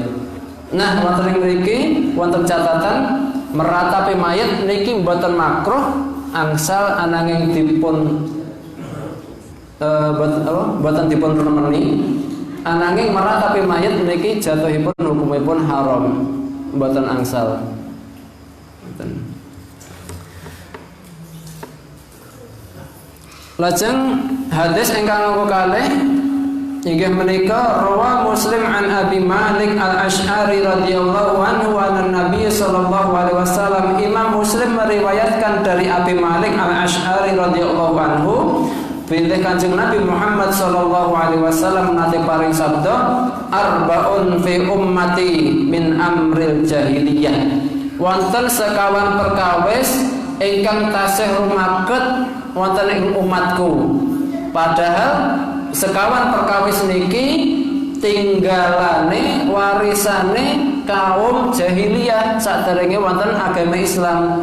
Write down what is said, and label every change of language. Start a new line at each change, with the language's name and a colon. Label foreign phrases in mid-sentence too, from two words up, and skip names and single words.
Javanese: Nah, wonten mriki wonten catatan meratapi mayit niki boten makruh angsal ananging dipun boten dipun remeni, ananging meratapi mayit niki jatuhipun hukumipun haram, boten angsal. Lajeng hadis ingkang nomor kalih inggih menika rawa Muslim
Arabic: عن أبي مالك الأشعري رضي الله عنه والنبي صلى الله عليه وسلم.
Indonesian: Imam Muslim meriwayatkan dari Abi Malik Al-Asy'ari
Arabic: رضي الله عنه,
Indonesian: bilih Kanjeng Nabi Muhammad
Arabic: صلى الله عليه وسلم
Indonesian: nate paring sabda,
Arabic: أربع في أمتي من أمر الجاهلية.
Javanese: Wonten sekawan perkawis ingkang tasih rumaket wonten ing umatku. Padahal sekawan perkawis niki tinggalane warisane kaum jahiliyah saderenge wonten agama Islam.